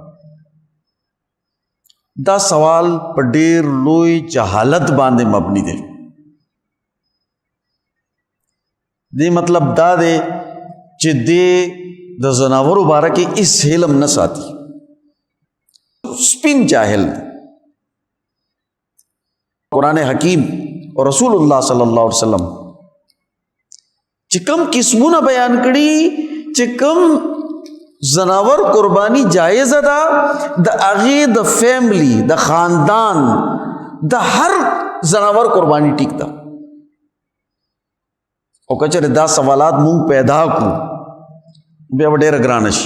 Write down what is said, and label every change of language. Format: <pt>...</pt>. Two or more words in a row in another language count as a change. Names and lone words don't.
<ps>دا سوال په ډېر لوی جهالت باندې مبني دی. دې مطلب دا دی چې دې د زناورو باره کې اس علم نه ساتي، سپین جاهل دی.</ps> <ur>قرآن حکیم اور رسول اللہ</ur> <ar>صلی اللہ علیہ وسلم</ar> <ps>چې کم قسمونه بیان کړي چې کم زناور قربانی جایز ده د هغې د فیملی د خاندان د هر زناور قربانی ټیک ده. او که چېرې دا سوالات مونږ پیدا کړو بیا به ډېره ګرانه شي.</ps>